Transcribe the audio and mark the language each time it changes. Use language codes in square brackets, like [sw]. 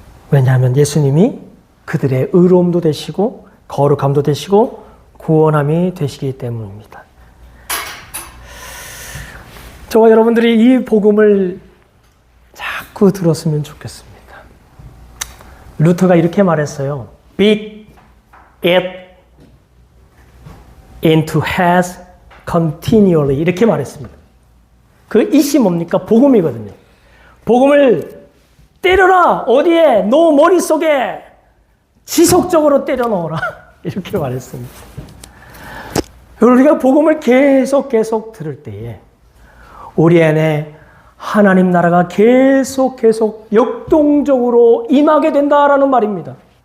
[ko] 왜냐하면 예수님이 그들의 의로움도 되시고 거룩함도 되시고 구원함이 되시기 때문입니다. 저와 여러분들이 이 복음을 자꾸 들었으면 좋겠습니다. 루터가 이렇게 말했어요. [en] Beat it into heads continually. [ko] 이렇게 말했습니다. 그 it이 뭡니까? 복음이거든요. 복음을 때려라. 어디에? 너 머릿속에 지속적으로 때려 넣어라. 이렇게 말했습니다. 우리가 복음을 계속 들을 때에 우리 안에 하나님 나라가 계속 역동적으로 임하게 된다라는 말입니다.